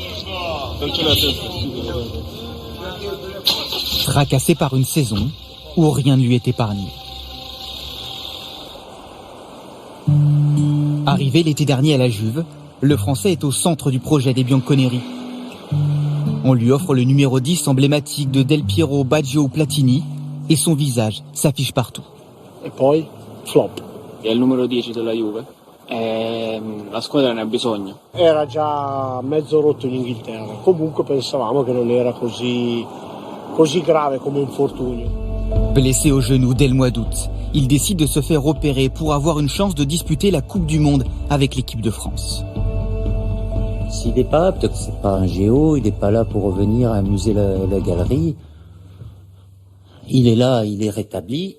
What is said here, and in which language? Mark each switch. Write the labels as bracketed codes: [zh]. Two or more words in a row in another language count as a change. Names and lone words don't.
[fr] Tracassé par une saison où rien ne lui est épargné. Arrivé l'été dernier à la Juve, le Français est au centre du projet des Bianconeri. On lui offre le numéro 10 emblématique de Del Piero, Baggio ou Platini et son visage s'affiche partout. [it] E poi flop. È il numero 10 della Juve. La squadra ne ha bisogno. Era già mezzo rotto in Inghilterra. Comunque pensavamo che non era così grave come infortunio. [fr] Blessé au genou dès le mois d'août, il décide de se faire opérer pour avoir une chance de disputer la Coupe du Monde avec l'équipe de France. S'il n'est pas là, peut-être que c'est pas un géo, il n'est pas là pour revenir amuser la galerie. Il est là, il est rétabli.